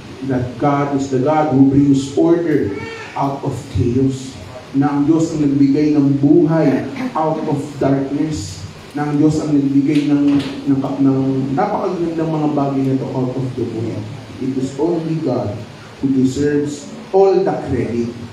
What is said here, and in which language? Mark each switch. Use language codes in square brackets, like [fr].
[en] That God is the God who brings order out of chaos. [tl] Na ang Diyos ang nagbigay ng buhay [en] out of darkness. [tl] Na ang Diyos ang nagbigay ng napakagandang mga bagay na ito [en] out of the void. It is only God who deserves all the credit.